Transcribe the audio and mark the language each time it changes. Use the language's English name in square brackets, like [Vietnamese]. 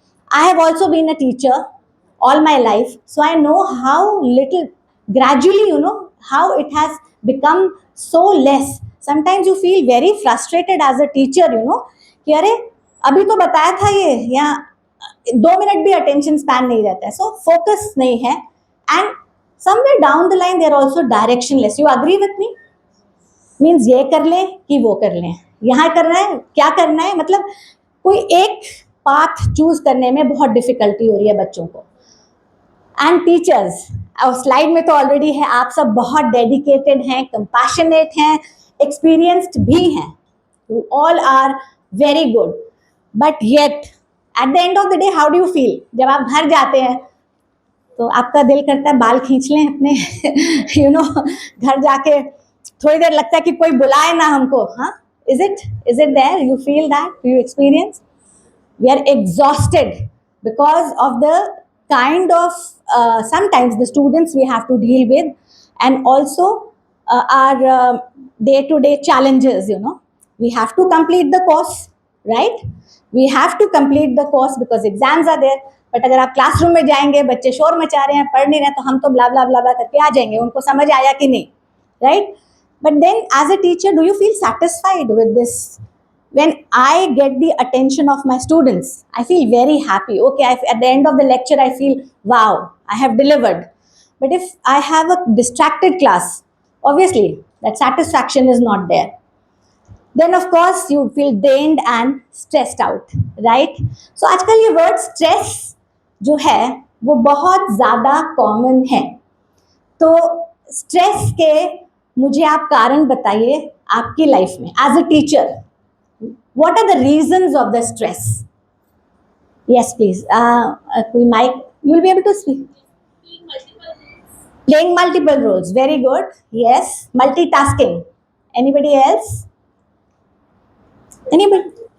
[English] I have also been a teacher all my life, so I know how little, gradually, how it has become so less. Sometimes you feel very frustrated as a teacher, [Hindi] कि अरे अभी तो बताया था ये, या 2 minute भी attention span नहीं रहता है. [English] so focus [Hindi] नहीं है [English] And somewhere down the line they are also directionless. You agree with me? [Hindi] Means ये कर ले कि वो कर ले, यहाँ करना है, क्या करना है, मतलब कोई एक पाथ चूज करने में बहुत डिफिकल्टी हो रही है बच्चों को. एंड टीचर्स, और स्लाइड में तो ऑलरेडी है, आप सब बहुत डेडिकेटेड हैं, कंपैशनेट हैं, एक्सपीरियंस्ड भी हैं. [English] You all are very good. But yet at the end of the day how do you feel? [Hindi] जब आप घर जाते हैं तो आपका दिल करता है बाल खींच लें अपने. [English] you know, [Hindi] घर जाके थोड़ी देर लगता है कि कोई बुलाए ना हमको. [English] हाँ, is it there? You feel that? You experience? We are exhausted because of the kind of sometimes the students we have to deal with, and also our day to day challenges. We have to complete the course, right? We have to complete the course because exams are there. [Hindi] But अगर आप classroom में जाएंगे, बच्चे शोर मचा रहे हैं, पढ़ नहीं रहे हैं, तो हम तो ब्ला ब्ला ब्ला ब्ला करके आ जाएंगे, उनको समझ आया कि नहीं, right? [English] But then as a teacher, do you feel satisfied with this? When I get the attention of my students, I feel very happy. Okay, at the end of the lecture, I feel, wow, I have delivered. But if I have a distracted class, obviously that satisfaction is not there. Then of course you feel drained and stressed out, right? [Hindi] So आजकल ये word stress जो है वो बहुत ज़्यादा common है. तो stress के मुझे आप कारण बताइए आपकी life में [English] as a teacher. What are the reasons of the stress? Yes, please. Mike, you will be able to speak. Playing multiple roles. Very good. Yes. Multitasking. Anybody else? Anybody?